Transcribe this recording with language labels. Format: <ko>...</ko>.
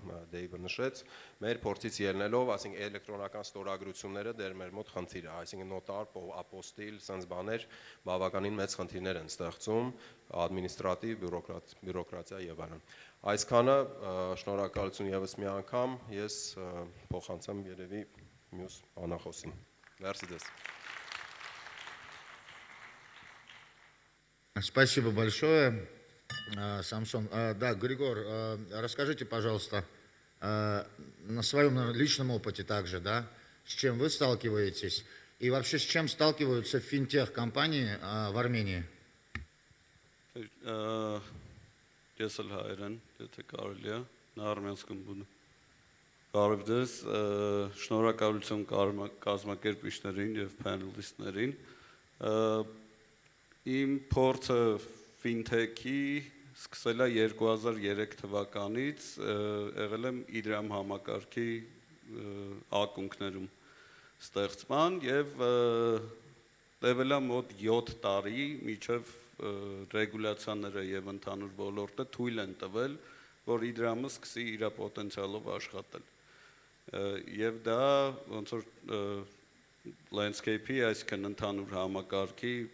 <hy>Դեյվը նշեց, մեր փորձից ելնելով, այսինքն էլեկտրոնական ստորագրությունները դեռ մեր մոտ խնդիր է, այսինքն նոտար, ապոստիլ, sense բաներ բավականին մեծ խնդիրներ են ստեղծում, ադմինիստրատիվ, բյուրոկրատիա եւ այլն։ Այսքանը շնորհակալություն եւս մի անգամ, ես փոխանցեմ երևի մյուս անախոսին։ Merci ձեզ։</hy> <ru>Спасибо большое, Самсон. Да, Григор, расскажите, пожалуйста, на своем личном опыте также, да, с чем вы сталкиваетесь и вообще с чем сталкиваются финтех-компании в Армении?</ru> <hy>Ես էլ հայերեն, եթե կարելի է, նա արմենսկում բուն։ Բարև ձեզ, շնորհակալություն կազմակերպիչներին եւ պանելիստներին։ Իմ փորձը ֆինթեքի սկսել է 2003 թվականից, եղել եմ Իդրամ համակարգի ակունքներում ստեղծման եւ տևել է մոտ 7 տարի միջև ռեգուլյացիաները եւ ընդհանուր ոլորտը թույլ են տվել, որ Իդրամը սկսի իր պոտենցիալով աշխատել։ Եվ դա ոնց որ landscape-ի, այսինքն ընդհանուր համակարգի</hy>